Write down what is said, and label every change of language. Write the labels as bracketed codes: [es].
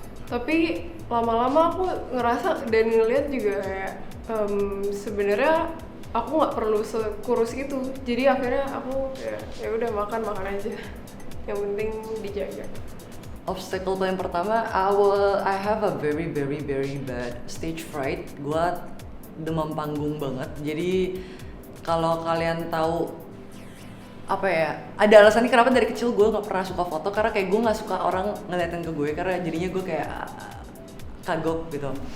[id] Tapi lama-lama aku ngerasa dan ngeliat juga kayak sebenarnya aku nggak perlu sekurus itu. Jadi akhirnya aku ya udah makan aja. Yang penting dijaga. [en] Obstacle [id] paling pertama, [en] I have a very bad stage fright. [id] Gua demam panggung banget. Jadi kalau kalian tahu apa ya, ada alasannya kenapa dari kecil gue nggak pernah suka foto, karena kayak gue nggak suka orang ngeliatin ke gue karena jadinya gue kayak kagok gitu.